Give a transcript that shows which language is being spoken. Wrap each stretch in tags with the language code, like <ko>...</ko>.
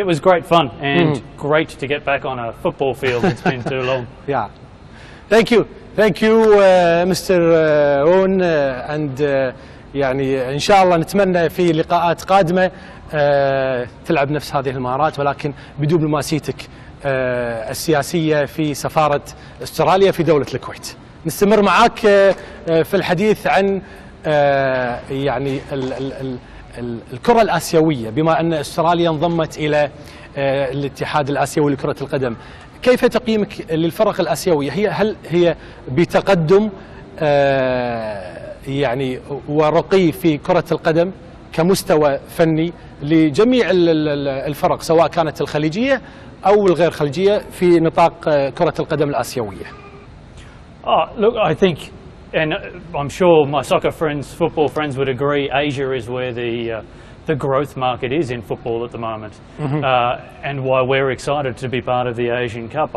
<en>it was great fun and great to get back on a football field. It's been too long. Yeah. Thank you, Mr.</en> <ar>Owen, and يعني إن شاء الله نتمنى في لقاءات قادمة تلعب نفس هذه المهارات، ولكن بدبلوماسيتك السياسية في سفارة استراليا في دولة الكويت. نستمر معك في الحديث عن يعني الكرة الآسيوية، بما أن استراليا انضمت إلى الاتحاد الآسيوي لكرة القدم. كيف تقييمك للفرق الآسيوية؟ هل هي بتقدم يعني ورقي في كرة القدم كمستوى فني لجميع الفرق، سواء كانت الخليجية أو الغير خليجية، في نطاق كرة القدم الآسيوية؟</ar> <en>Oh, look, I think, and I'm sure my soccer friends, football friends would agree, Asia is where the growth market is in football at the moment, and why we're excited to be part of the Asian Cup.</en>